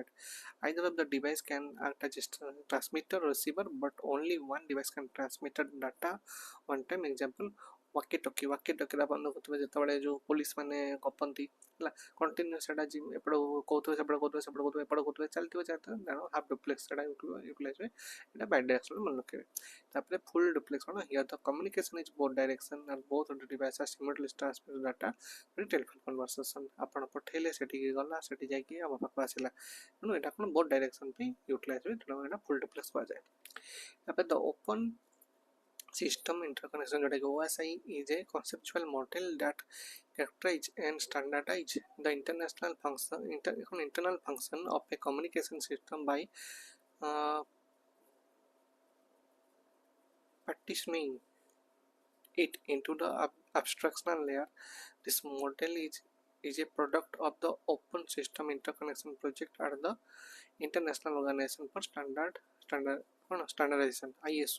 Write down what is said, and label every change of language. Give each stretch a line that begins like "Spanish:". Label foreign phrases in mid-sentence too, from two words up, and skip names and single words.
English: Either of the device can act as a transmitter or receiver, but only one device can transmit data one time. Example, walkie talkie
Odia: ଆପଣ ଦେଖୁଥିବେ ଯେତେବେଳେ ଯେଉଁ ପୋଲିସ ମାନେ ଗପନ୍ତି ହେଲା କଣ୍ଟିନ୍ୟୁ ସେଇଟା ଏପଟ କହୁଥିବେ ସେପଟ କହୁଥିବେ ସେପଟ କହୁଥିବେ ଏପଟ କହୁଥିବେ ଚାଲିଥିବ ତେଣୁ
English: half duplex
Odia: ସେଇଟା
English: ୟୁଟିଲାଇଜ୍
Odia: ହୁଏ ଏଇଟା
English: bi directional
Odia: ମନେ ରଖିବେ ତାପରେ
English: full duplex କ'ଣ here the communication is both direction and both the device are simultaneously transmit data telephone conversation
Odia: ଆପଣ ପଠେଇଲେ ସେଠିକି ଗଲା ସେଠି ଯାଇକି ଆମ ପାଖକୁ ଆସିଲା ତେଣୁ ଏଇଟା କ'ଣ
English: both direction
Odia: ପାଇଁ ୟୁଟିଲାଇଜ୍ ହୁଏ ତେଣୁ ଏଇଟା
English: full duplex
Odia: କୁହାଯାଏ ତାପରେ
English: the open system interconnection that OSI is a conceptual model that characterize and standardize the internal function of a communication system by partitioning it into the abstractional layer. This model is a product of the Open System Interconnection Project at the International Organization for Standardization ISO.